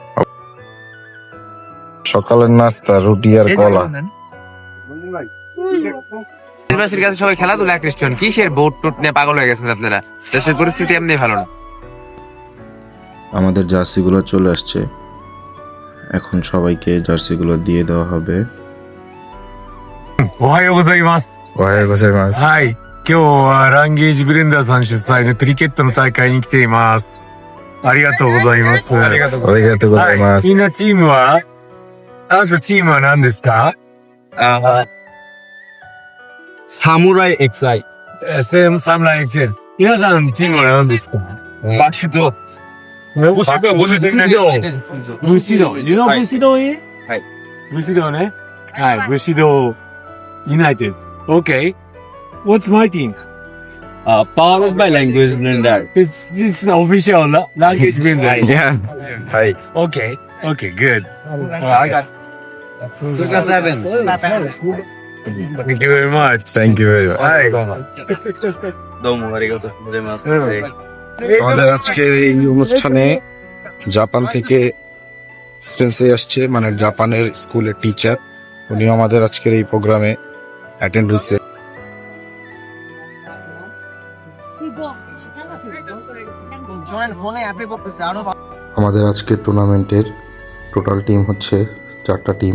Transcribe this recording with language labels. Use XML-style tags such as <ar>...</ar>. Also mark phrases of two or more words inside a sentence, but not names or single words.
<bn>সকালের নাস্তা রুটি আর কলা। দেশের কাছে সবাই খেলাধুলা খ্রিস্টান, কিসের বোট টোট নিয়ে পাগল হয়ে গেছেন আপনারা? দেশের পরিস্থিতি এমনি ভালো না। আমাদের জার্সিগুলো চলে আসছে, এখন সবাইকে জার্সিগুলো দিয়ে দেওয়া হবে।</bn> <ja>おはようございます。 ওয়াই গোসাই মাস। はい。今日はランゲージブレンダーさん主催のクリケットの大会に来ています。ありがとうございます。ありがとうありがとうございます。みんなチームはあなたチームは何ですか？サムライ XI。 SM サムライ XL。皆さんチームは何ですか？バッシュド。ブシド。ブシド。</ja> <en>You know</en> <ja>ブシドい？はい。ブシドね。はい。ブシドユナイテッド。Okay.</ja> <en>What's my team? Powered by language blender. It's official language blender. Yeah. はい。 Okay. Okay, good. I got Suka 7。 Thank you very much. Thank you very much.</en> <ja>はい。どうもありがとうございます。</ja> <bn>আমাদের আজকের এই অনুষ্ঠানে জাপান থেকে সেন্সেই আসছে, মানে জাপানের স্কুলের টিচার। উনি আমাদের আজকের এই প্রোগ্রামে অ্যাটেন্ড হয়েছে। আমাদের আজকের টুর্নামেন্টের</bn> <en>total team</en> <bn>হচ্ছে 4টা টিম।</bn>